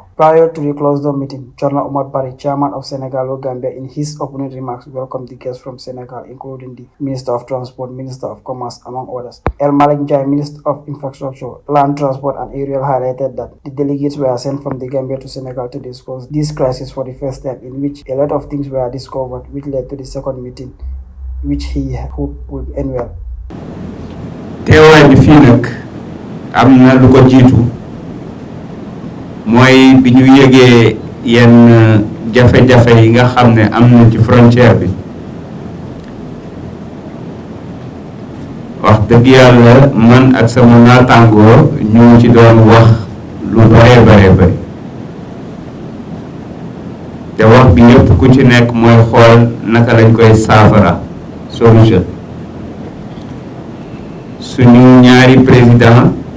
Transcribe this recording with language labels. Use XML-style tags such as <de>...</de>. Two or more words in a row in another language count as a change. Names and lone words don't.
<en>Prior to the closed-door meeting, General Omar Barry, chairman of Senegal-Gambia, in his opening remarks welcomed the guests from Senegal, including the Minister of Transport, Minister of Commerce, among others. El Malik Jai, Minister of Infrastructure, Land Transport and Aerial, highlighted that the delegates were sent from the Gambia to Senegal to discuss this crisis for the first time, in which a lot of things were discovered, which led to the second meeting, which he hoped would end well.</en> <wo>teewaay bi fii nag am na lu ko jiitu mooy bi ñu yëgee yenn jafe-jafe yi nga xam ne am na ci frontière bi wax dëgg yàlla man ak sama naataangoo ñu ci doon wax lu bare te wax bi yëpp ku ci nekk mooy xool naka lañ koy saafara solution suñu ñaari président</wo>